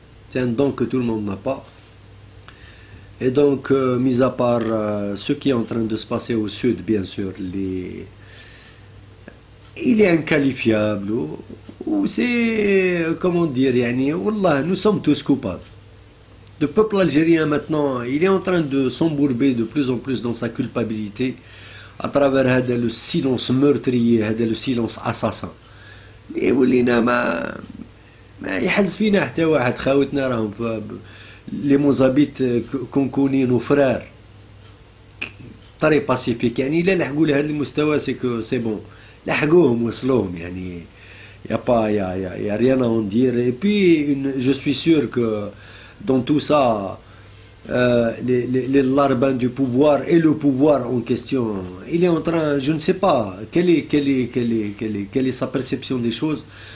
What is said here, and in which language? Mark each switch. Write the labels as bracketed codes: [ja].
[fr] C'est un don que tout le monde n'a pas. Et donc, mis à part ce qui est en train de se passer au sud, bien sûr, il est inqualifiable, ou c'est, comment dire, Wallah, nous sommes tous coupables. Le peuple algérien maintenant, il est en train de s'embourber de plus en plus dans sa culpabilité à travers le silence meurtrier, le silence assassin. [ar] Et ولينا ما يحز فينا حتى واحد. خاوتنا راهم [fr] les Mozabites كونكوني nos frères très pacifique. [ar] إلا لحقوا لهذا المستوى [fr] c'est bon. [ar] لحقوهم وصلوهم [fr] y a rien à en dire. Et puis je suis sûr que dans tout ça, les larbins du pouvoir et le pouvoir en question, il est en train, je ne sais pas quelle est sa perception des choses.